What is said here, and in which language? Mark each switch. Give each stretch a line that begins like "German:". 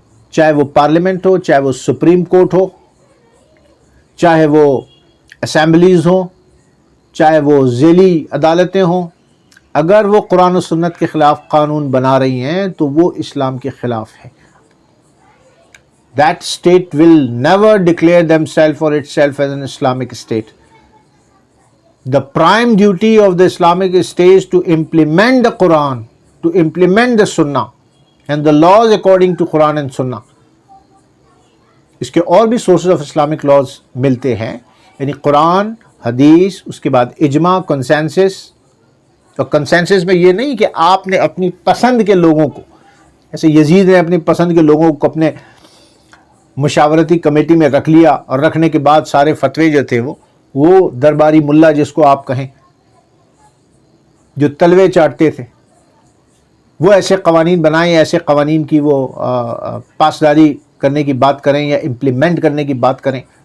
Urdu: چاہے وہ پارلیمنٹ ہو، چاہے وہ سپریم کورٹ ہو، چاہے وہ اسمبلیز ہوں، چاہے وہ ذیلی عدالتیں ہوں. اگر وہ قرآن و سنت کے خلاف قانون بنا رہی ہیں تو وہ اسلام کے خلاف ہے.
English: That state will never declare themselves or itself as an Islamic state. The prime duty of the Islamic state is to implement the Quran, to implement the Sunnah and the laws according to Quran and Sunnah.
Urdu: اس کے اور بھی
English: sources of Islamic laws
Urdu: ملتے ہیں، یعنی قرآن، حدیث، اس کے بعد اجماع، کنسنسس. اور کنسنسس میں یہ نہیں کہ آپ نے اپنی پسند کے لوگوں کو، ایسے یزید نے اپنی پسند کے لوگوں کو اپنے مشاورتی کمیٹی میں رکھ لیا اور رکھنے کے بعد سارے فتوے جو تھے وہ درباری ملا جس کو آپ کہیں، جو تلوے چاٹتے تھے، وہ ایسے قوانین بنائیں، ایسے قوانین کی وہ پاسداری کرنے کی بات کریں یا امپلیمنٹ کرنے کی بات کریں.